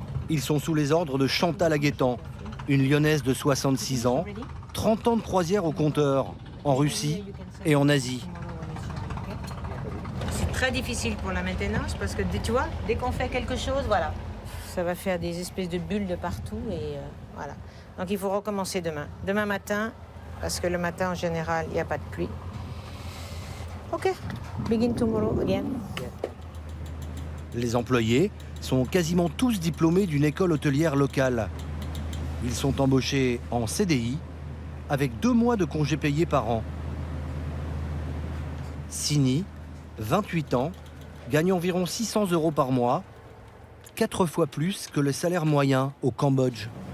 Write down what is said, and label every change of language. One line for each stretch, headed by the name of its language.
French: Ils sont sous les ordres de Chantal Aguetan, une lyonnaise de 66 ans, 30 ans de croisière au compteur, en Russie et en Asie. C'est très difficile pour la maintenance parce que, tu vois, dès qu'on fait quelque chose, voilà, ça va faire des espèces de bulles de partout et voilà. Donc il faut recommencer demain. Demain matin, parce que le matin, en général, il n'y a pas de pluie.
English: OK, begin tomorrow again.
French: Les employés sont quasiment tous diplômés d'une école hôtelière locale. Ils sont embauchés en CDI avec 2 mois de congés payés par an. Sini, 28 ans, gagne environ 600 € par mois, 4 fois plus que le salaire moyen au Cambodge.